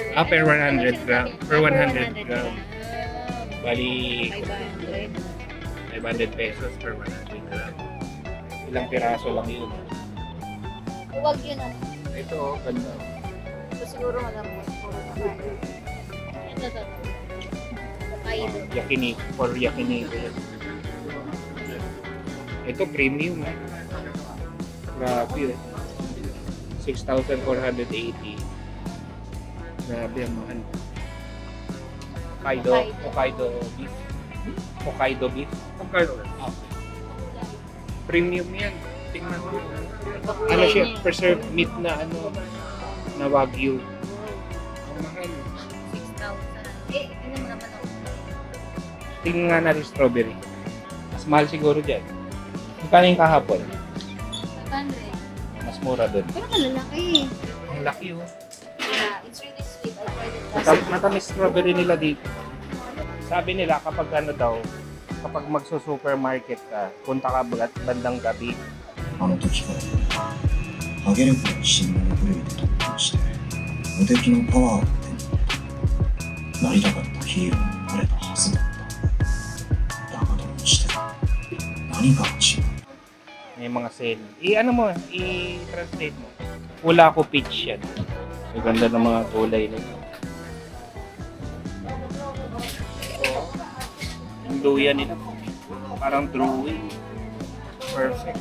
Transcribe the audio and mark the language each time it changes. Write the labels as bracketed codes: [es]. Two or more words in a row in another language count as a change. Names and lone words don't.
[en] Per 100 gram. Per 100 gram. Bali, [tl] 500. 500 [en] pesos per 100 gram. [tl] Ilang piraso lang yun. Huwag yun ah. Ito, oh, ganda. So, siguro malambot. Puro kakain. Ito. Hokkaido. [en] Yakiniku, for yakiniku. [tl] Ito, premium. Grabe, oh. 6,480. Grabe, ang mahal. Hokkaido beef. Hokkaido beef. Ah. Premium yan. Tingnan mo. Ano siya? [en] Preserved meat [tl] na ano, na wagyu. Ang mahal. 6,000. Ano mo naman ako? Tingnan nga natin strawberry. Mas mahal siguro dyan. Magkano yung kahapon? 500. Mas mura dun. Pero malalaki. Ang laki, oh. [en] Yeah, it's really sweet. I tried it last [tl] Matamis strawberry nila dito. Sabi nila kapag ano daw, kapag magso-supermarket ka, punta ka bandang gabi. [ja] あの時からアゲレコの新聞のプレイで特訓して無敵のパワーを手に入れなりたかったヒーローになれたはずだっただがどうして何が違う [tl] May mga sale. Ano mo, i-translate mo. Wala ko pitch yan. Ang ganda ng mga kulay nito. Yung luya nila. Parang drawing. Perfect.